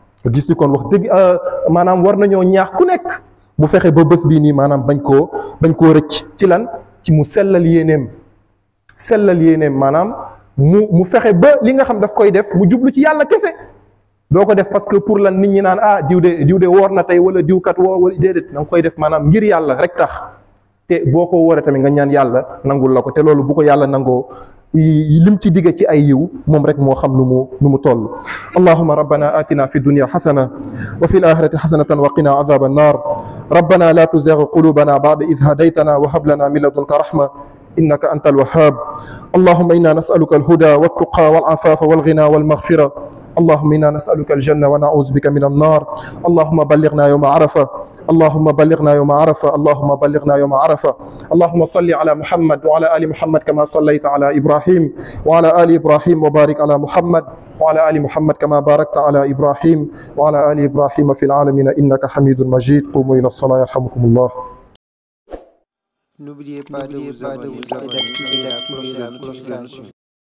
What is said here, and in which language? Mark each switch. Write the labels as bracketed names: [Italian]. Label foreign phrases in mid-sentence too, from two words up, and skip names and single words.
[Wolof] gis ni kon wax dëgg maanaam war nañoo ñaax ku nekk mu fexe ba bés bii nii maanaam bañ koo rëcc ci lan ci mu sellal yéeneem maanaam mu fexe ba li nga xam daf koy def mu jublu ci yàlla kese. doo ko def [French] parce que pour [Wolof] lan nit ñi naan diw de woor na tey wala diw kat woor wala déedéet da nga koy def maanaam ngir yàlla rek tax te boo ko wooree tamit nga ñaan yàlla nangul la ko te loolu bu ko yàlla nangoo lim ci digge ci ay yiw moom rek moo xam nu mu toll. [Arabic] اللهم ربنا آتنا في الدنيا حسنة وفي الآخرة حسنة وقنا عذاب النار ربنا لا تزغ قلوبنا بعد إذ هديتنا وهب لنا من لدنك رحمة إنك أنت الوهاب. اللهم إنا نسألك الهدى والتقى والعفاف والغنى والمغفرة. اللهم إنا نسألك الجنة ونعوذ بك من النار. اللهم بلغنا يوم عرفة اللهم بلغنا يوم عرفة اللهم بلغنا يوم عرفة. اللهم صل على محمد وعلى آل محمد كما صليت على إبراهيم وعلى آل إبراهيم وبارك على محمد وعلى آل محمد كما باركت على إبراهيم وعلى آل إبراهيم في العالمين إنك حميد مجيد. قوموا إلى الصلاة يرحمكم الله. [French] N'oubliez pas de vous abonner et d'activer la cloche.